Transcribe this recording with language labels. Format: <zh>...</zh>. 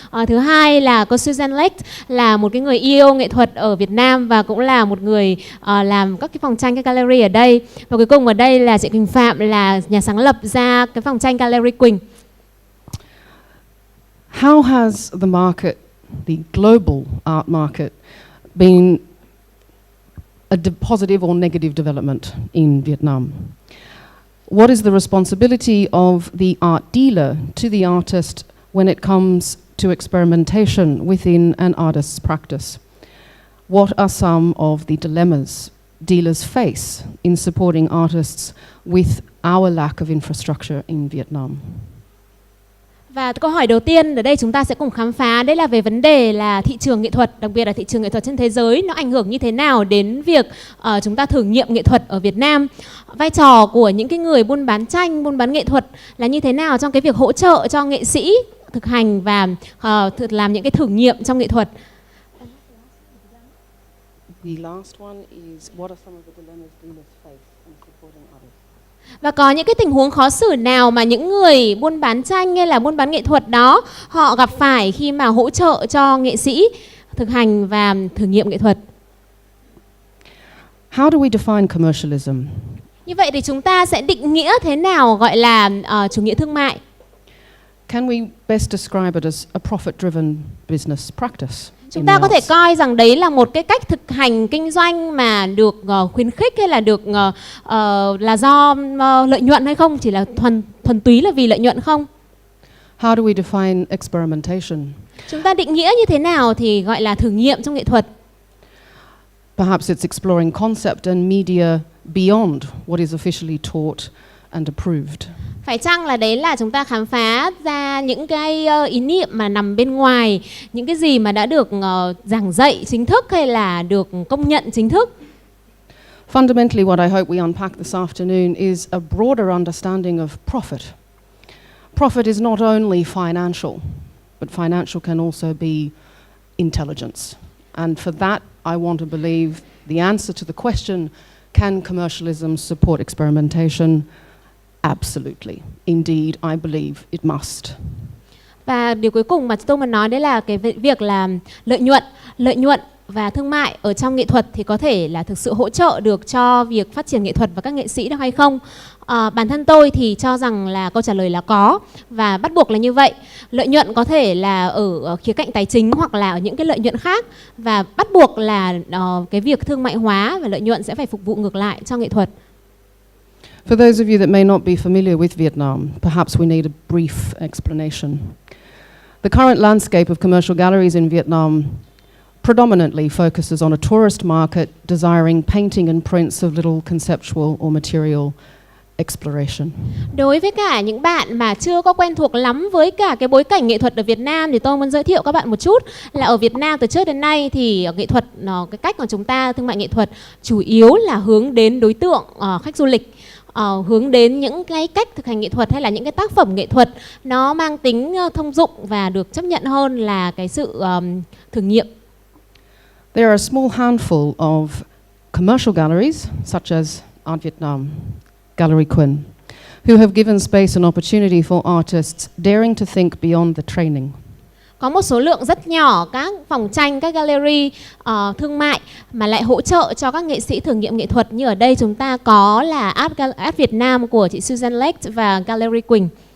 <vi>Thứ hai là cô Suzanne Lecht, là một cái người yêu nghệ thuật ở Việt Nam và cũng là một người làm các cái phòng tranh, cái gallery ở đây. Và cuối cùng ở đây là chị Quỳnh Phạm, là nhà sáng lập ra cái phòng tranh Gallery Quỳnh.</vi> <en>How has the market, the global art market, been a positive or negative development in Vietnam? What is the responsibility of the art dealer to the artist when it comes to experimentation within an artist's practice? What are some of the dilemmas dealers face in supporting artists with our lack of infrastructure in Vietnam?</en> <vi>Và câu hỏi đầu tiên ở đây chúng ta sẽ cùng khám phá đấy là về vấn đề là thị trường nghệ thuật, đặc biệt là thị trường nghệ thuật trên thế giới, nó ảnh hưởng như thế nào đến việc chúng ta thử nghiệm nghệ thuật ở Việt Nam. Vai trò của những cái người buôn bán tranh, buôn bán nghệ thuật là như thế nào trong cái việc hỗ trợ cho nghệ sĩ thực hành và làm những cái thử nghiệm trong nghệ thuật.</vi> <en>The last one is what are some of the dilemmas dealers face in supporting artists?</en> <vi>Và có những cái tình huống khó xử nào mà những người buôn bán tranh hay là buôn bán nghệ thuật đó họ gặp phải khi mà hỗ trợ cho nghệ sĩ thực hành và thử nghiệm nghệ thuật.</vi> <en>How do we define commercialism?</en> <vi>Như vậy thì chúng ta sẽ định nghĩa thế nào gọi là chủ nghĩa thương mại?</vi> <en>Can we best describe it as a profit-driven business practice?</en> <vi>Chúng ta có thể coi rằng đấy là một cái cách thực hành kinh doanh mà được khuyến khích hay là được là do lợi nhuận hay không, chỉ là thuần túy là vì lợi nhuận không?</vi> <en>How do we define experimentation?</en> <vi>Chúng ta định nghĩa như thế nào thì gọi là thử nghiệm trong nghệ thuật?</vi> <en>Perhaps it's exploring concept and media beyond what is officially taught and approved.</en> <vi>Phải chăng là đấy là chúng ta khám phá ra những cái ý niệm mà nằm bên ngoài những cái gì mà đã được giảng dạy chính thức hay là được công nhận chính thức?</vi> <en>Fundamentally, what I hope we unpack this afternoon is a broader understanding of profit. Profit is not only financial, but financial can also be intelligence. And for that, I want to believe the answer to the question, can commercialism support experimentation? Absolutely. Indeed, I believe it must.</en> <vi>Và điều cuối cùng mà tôi muốn nói đấy là cái việc là lợi nhuận và thương mại ở trong nghệ thuật thì có thể là thực sự hỗ trợ được cho việc phát triển nghệ thuật và các nghệ sĩ được hay không? Bản thân tôi thì cho rằng là câu trả lời là có và bắt buộc là như vậy. Lợi nhuận có thể là ở khía cạnh tài chính hoặc là ở những cái lợi nhuận khác, và bắt buộc là cái việc thương mại hóa và lợi nhuận sẽ phải phục vụ ngược lại cho nghệ thuật.</vi> <en>For those of you that may not be familiar with Vietnam, perhaps we need a brief explanation. The current landscape of commercial galleries in Vietnam predominantly focuses on a tourist market desiring painting and prints of little conceptual or material exploration.</en> <vi>Đối với cả những bạn mà chưa có quen thuộc lắm với cả cái bối cảnh nghệ thuật ở Việt Nam thì tôi muốn giới thiệu các bạn một chút là ở Việt Nam từ trước đến nay thì nghệ thuật, cái cách mà chúng ta thương mại nghệ thuật chủ yếu là hướng đến đối tượng khách du lịch. Hướng đến những cái cách thực hành nghệ thuật hay là những cái tác phẩm nghệ thuật nó mang tính thông dụng và được chấp nhận hơn là cái sự thử nghiệm.</vi> <en>There are a small handful of commercial galleries, such as Art Vietnam, Gallery Quỳnh, who have given space and opportunity for artists daring to think beyond the training.</en> <vi>Có một số lượng rất nhỏ các phòng tranh, các gallery thương mại mà lại hỗ trợ cho các nghệ sĩ thử nghiệm nghệ thuật, như ở đây chúng ta có là Art Việt Nam của chị Suzanne Lecht và Gallery Quỳnh.</vi>